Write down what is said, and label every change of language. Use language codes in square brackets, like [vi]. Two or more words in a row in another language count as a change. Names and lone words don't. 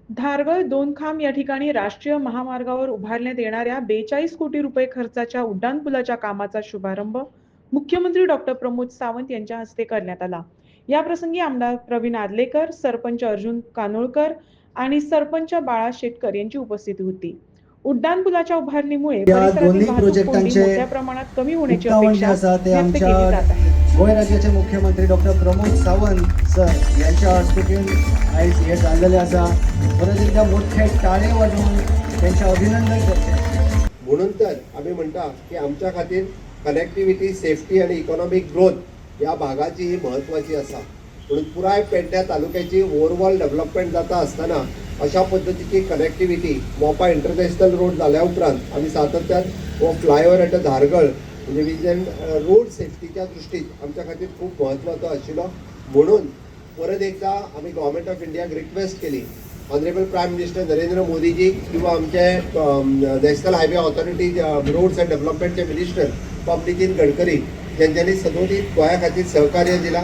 [mr] नारगळ दोनखाम या ठिकाणी राष्ट्रीय महामार्गावर उभारण्यात येणाऱ्या 42 कोटी रुपये खर्चाच्या उड्डाणपुलाच्या कामाचा शुभारंभ मुख्यमंत्री डॉक्टर प्रमोद सावंत यांच्या हस्ते करण्यात आला. या प्रसंगी आमदार प्रवीण आदलेकर, सरपंच अर्जुन कानोळकर आणि सरपंच बाळा शेटकर यांची उपस्थिती होती. उड्डाणपुलाच्या उभारणीमुळे या परिसरातील दोन्ही वाहतूक कोंडी प्रोजेक्टांचे मोठ्या प्रमाणात कमी होण्याची उक्तावण अपेक्षा असा ते व्यक्त केली जात आमच्या आहे. [kok] गोय राज्याचे मुख्यमंत्री डॉक्टर प्रमोद सावंत सर यांच्या हस्तुकीन आयज हे जाल्लेले आसा. [mr] परत एकदा मोठे टाळे वाजवून त्यांचे अभिनंदन करते. म्हणून तर आम्ही म्हणता की आमच्या खातीर [en] connectivity, safety [mr] आणि [en] economic growth [mr] या भागाची ही महत्वाची असा. [kok] म्हणून पुराय पेडण्या तालुक्याची [en] overall development [kok] जाता असताना अशा पद्धतीची कनेक्टिविटी [en] Mopa international road [kok] जाल्या उपरांत आम्ही सातत्यान हो [en] flyover at Dhargal [kok] म्हणजे [en] vision road safety [kok] दृश्टीन आमच्या खातीर खूप महत्वाचो आशिल्लो. म्हणून परत एकदा आम्ही [en] government of India request [kok] केली, [en] honourable prime minister [kok] नरेंद्र मोदीजी किंवा आमचे [en] national highway authority roads and development minister [kok] पंप नितीन गडकरी ज्यांच्यानी सदोदीत गोंया खातीर सहकार्य दिला.